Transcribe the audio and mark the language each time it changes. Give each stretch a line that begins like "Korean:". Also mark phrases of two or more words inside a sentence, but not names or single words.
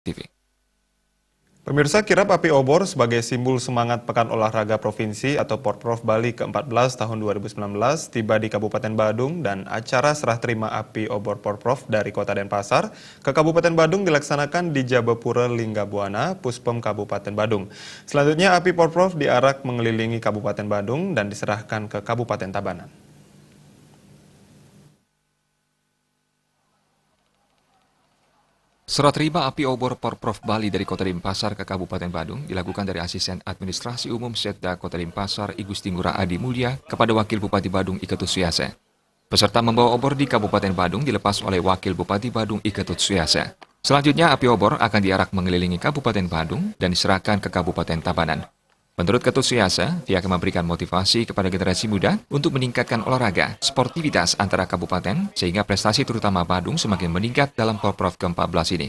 Indonesian: TV. Pemirsa, kirap api obor sebagai simbol semangat Pekan Olahraga Provinsi atau Porprov Bali ke-14 tahun 2019 tiba di Kabupaten Badung dan acara serah terima api obor Porprov dari Kota Denpasar ke Kabupaten Badung dilaksanakan di Jabapura Linggabuana, Puspom Kabupaten Badung. Selanjutnya api Porprov diarak mengelilingi Kabupaten Badung dan diserahkan ke Kabupaten Tabanan. Serah terima api obor Porprov Bali dari Kota Denpasar ke Kabupaten Badung dilakukan dari Asisten Administrasi Umum Setda Kota Denpasar I Gusti Ngurah Adi Mulya kepada Wakil Bupati Badung Iketut Suyase. Peserta membawa obor di Kabupaten Badung dilepas oleh Wakil Bupati Badung Iketut Suyase. Selanjutnya api obor akan diarak mengelilingi Kabupaten Badung dan diserahkan ke Kabupaten Tabanan. Menurut Ketut Suyase, dia akan memberikan motivasi kepada generasi muda untuk meningkatkan olahraga, sportivitas antara kabupaten, sehingga prestasi terutama Badung semakin meningkat dalam Porprov ke-14 ini.